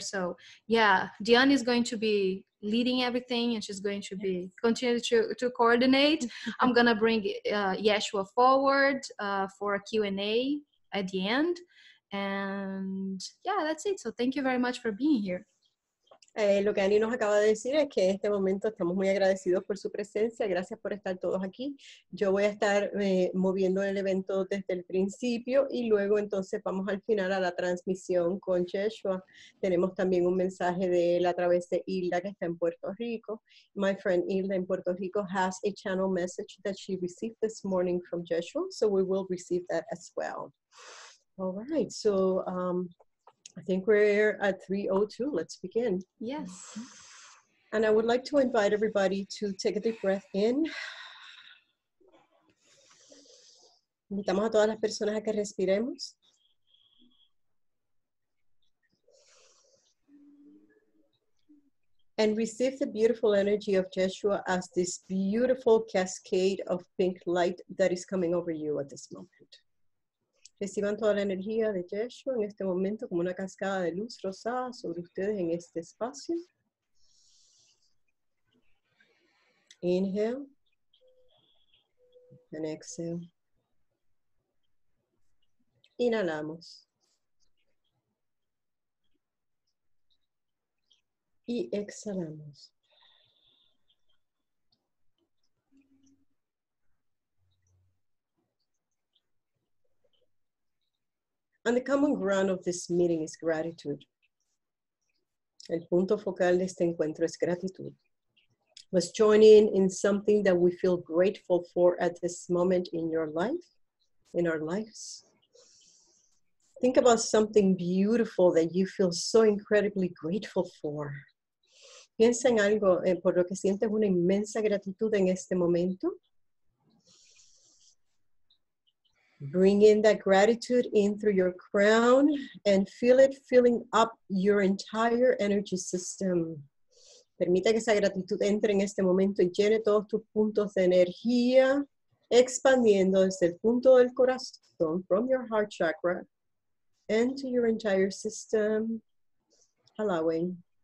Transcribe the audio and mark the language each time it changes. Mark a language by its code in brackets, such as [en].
[en] So yeah, Diane is going to be leading everything, and she's going to be continue to coordinate. I'm gonna bring Yeshua forward for a Q&A at the end. And yeah, that's it. So thank you very much for being here. [es] Lo que Annie nos acaba de decir es que en este momento estamos muy agradecidos por su presencia. Gracias por estar todos aquí. Yo voy a estar moviendo el evento desde el principio y luego entonces vamos al final a la transmisión con Yeshua. Tenemos también un mensaje de él a través de Hilda, que está en Puerto Rico. [en] My friend Hilda in Puerto Rico has a channel message that she received this morning from Yeshua, so we will receive that as well. All right, so I think we're at 3:02. Let's begin. Yes. And I would like to invite everybody to take a deep breath in. [es] Invitamos a todas las personas a que respiremos. [en] And receive the beautiful energy of Yeshua as this beautiful cascade of pink light that is coming over you at this moment. [es] Reciban toda la energía de Yeshua en este momento como una cascada de luz rosada sobre ustedes en este espacio. [en] Inhale and exhale. [es] Inhalamos. Y exhalamos. [en] And the common ground of this meeting is gratitude. [es] El punto focal de este encuentro es gratitud. [en] Let's join in something that we feel grateful for at this moment in your life, in our lives. Think about something beautiful that you feel so incredibly grateful for. [es] Piensa en algo por lo que sientes una inmensa gratitud en este momento. [en] Bring in that gratitude in through your crown and feel it filling up your entire energy system. [es] Permita que esa gratitud entre en este momento y llene todos tus puntos de energía, expandiendo desde el punto del corazón, [en] from your heart chakra, into your entire system. Allowing.